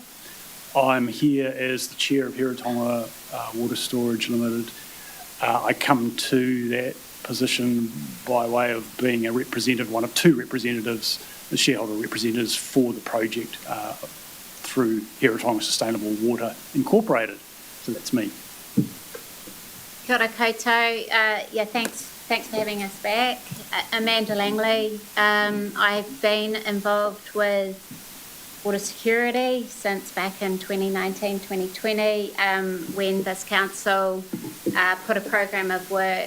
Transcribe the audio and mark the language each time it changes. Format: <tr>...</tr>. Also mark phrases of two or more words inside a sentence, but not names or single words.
<en>I'm here as the chair of Heretaunga Water Storage Limited. I come to that position by way of being a representative, one of two representatives, the shareholder representatives for the project through Heretaunga Sustainable Water Incorporated. So that's me.</en> <mi>Kia ora koutou.</mi> <en>Thanks for having us back. Amanda Langley. I've been involved with water security since back in 2019-2020 when this council put a program of work</en>